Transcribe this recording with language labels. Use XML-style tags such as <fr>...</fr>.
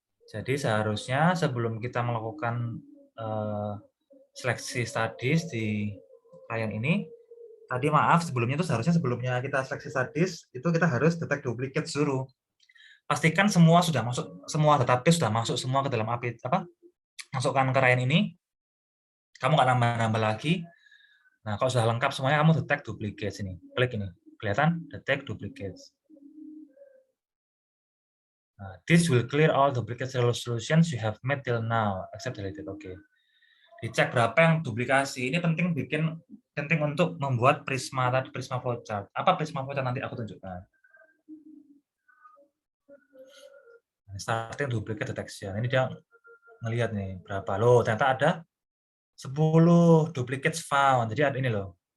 <id>Jadi seharusnya sebelum kita melakukan seleksi studies di klien ini, tadi maaf sebelumnya itu seharusnya sebelumnya kita seleksi studies itu kita harus detect duplicate dulu. Pastikan semua sudah masuk, semua database sudah masuk semua ke dalam API masukkan ke klien ini. Kamu nggak nambah-nambah lagi. Nah, kalau sudah lengkap semuanya kamu detect duplicates ini. Klik ini. Kelihatan detect duplicates.</id> <en>Nah, this will clear all duplicate solutions you have made till now except deleted.</en> <id>Oke. Dicek berapa yang duplikasi. Ini penting untuk membuat Prisma tadi, Prisma flowchart. Apa Prisma flowchart nanti aku tunjukkan.</id> <en>Starting duplicate detection.</en> <id>Ini dia ngelihat nih berapa loh. Ternyata ada 10 duplicates found. Jadi ada ini loh.</id>